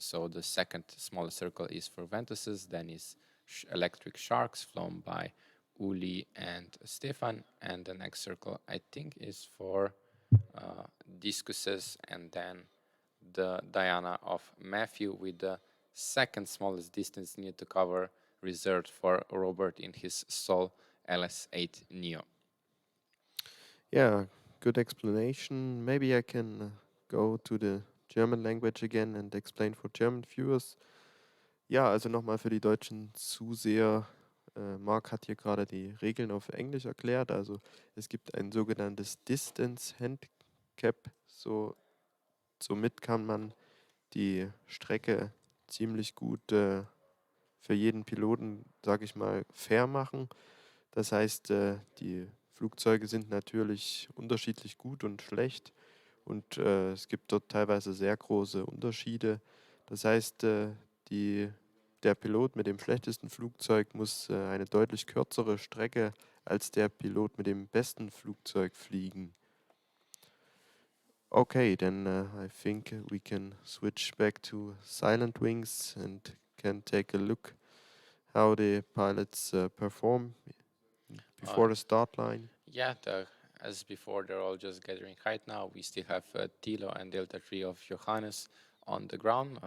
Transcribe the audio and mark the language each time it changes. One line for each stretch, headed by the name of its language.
English: So the second smallest circle is for Ventuses, then is Electric Sharks flown by Uli and Stefan, and the next circle I think is for Discuses, and then the Diana of Matthew with the second smallest distance needed to cover reserved for Robert in his Sol LS8 Neo. Yeah, good explanation. Maybe I can go to the German language again and explain for German viewers.
German: Ja, also nochmal für die deutschen Zuseher. Marc hat hier gerade die Regeln auf Englisch erklärt. Also es gibt ein sogenanntes Distance Handicap. Somit kann man die Strecke ziemlich gut für jeden Piloten, sage ich mal, fair machen. Das heißt, die Flugzeuge sind natürlich unterschiedlich gut und schlecht, und es gibt dort teilweise sehr große Unterschiede. Das heißt, der Pilot mit dem schlechtesten Flugzeug muss eine deutlich kürzere Strecke als der Pilot mit dem besten Flugzeug fliegen.
English: Okay, then I think we can switch back to Silent Wings and can take a look how the pilots perform before the start line. Yeah, the as before, they're all just gathering height now. We still have Tilo and Delta 3 of Johannes on the ground.